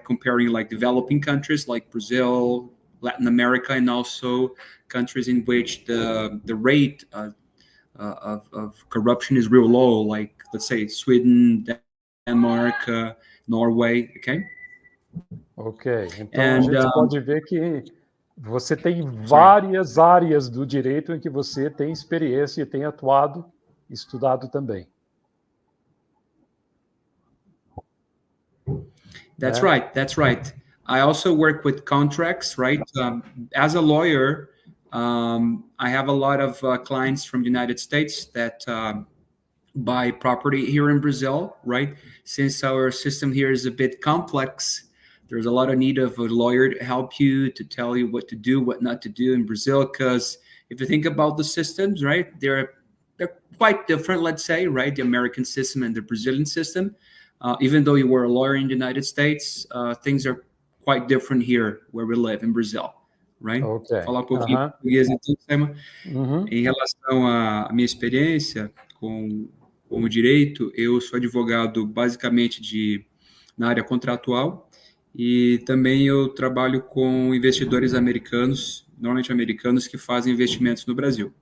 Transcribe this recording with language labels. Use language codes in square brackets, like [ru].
[en] Comparing like developing countries like Brazil, Latin America, and also countries in which the rate of corruption is real low, like let's say Sweden, Denmark, Norway, okay? [pt] Ok, então a gente pode ver que você tem várias áreas do direito em que você tem experiência e tem atuado, estudado também. [en] That's right, that's right. I also work with contracts, right? As a lawyer, I have a lot of clients from the United States that buy property here in Brazil, right? Since our system here is a bit complex, there's a lot of need of a lawyer to help you, to tell you what to do, what not to do in Brazil. Because if you think about the systems, right, they're quite different, let's say, right? The American system and the Brazilian system. Even though you were a lawyer in the United States, things are quite different here where we live in Brazil. Right? Okay. [pt] Falar um pouquinho português então, Simon. Em relação à minha experiência com o direito, eu sou advogado basicamente na área contratual e também eu trabalho com investidores americanos, normalmente americanos, que fazem investimentos no Brasil.